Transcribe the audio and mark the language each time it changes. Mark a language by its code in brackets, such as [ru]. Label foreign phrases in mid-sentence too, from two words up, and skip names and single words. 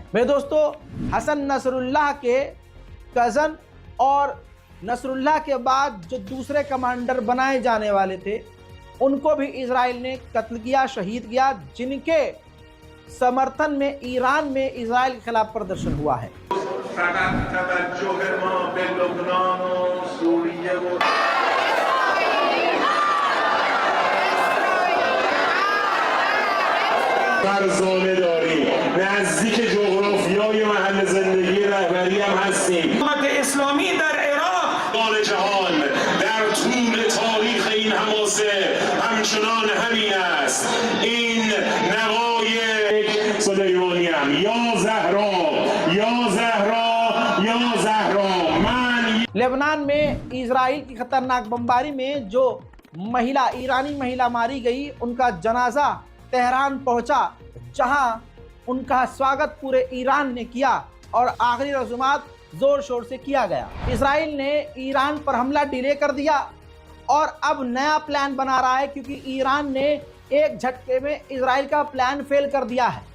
[hi] मेरे दोस्तों, हसन नसरुल्लाह के कज़न और नसरुल्लाह के बाद जो दूसरे कमांडर बनाए जाने वाले थे, उनको भी इजराइल ने कत्ल किया, शहीद किया, जिनके समर्थन में ईरान में इजराइल के खिलाफ प्रदर्शन हुआ है। [fa] فرزانه داریم، نزدیک جغرافیای محل زندگی رهبری هم هستیم. حکومت اسلامی در عراق حال جهان در طول تاریخ این حماسه همچنان همین است. این نوای سلیمانی هم یا زهرا یا زهرا یا زهرا من. [hi] लेबनान में इजराइल की खतरनाक बमबारी में जो महिला, ईरानी महिला मारी गई, उनका जनाजा तेहरान पहुंचा, जहां उनका स्वागत पूरे ईरान ने किया और आखिरी रसूमात जोर शोर से किया गया। इजराइल ने ईरान पर हमला डिले कर दिया और अब नया प्लान बना रहा है क्योंकि ईरान ने एक झटके में इजराइल का प्लान फेल कर दिया है।